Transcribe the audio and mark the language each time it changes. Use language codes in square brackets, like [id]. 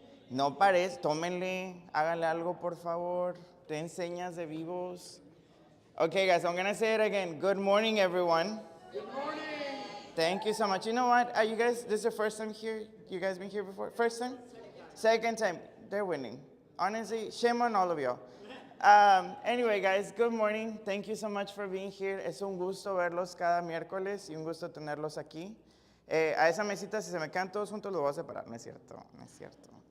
[es] No parece, tómenle, háganle algo por favor, den señas de vivos. [en] Okay guys, I'm gonna say it again. Good morning everyone. Good morning. Thank you so much. You know what, you guys, this is your first time here? You guys been here before? First time? Second time. They're winning. Honestly, shame on all of y'all. Anyway guys, good morning. Thank you so much for being here. [es] Es un gusto verlos cada miércoles y un gusto tenerlos aquí. A esa mesita, si se me quedan todos juntos, los voy a separar. No es cierto, no es cierto.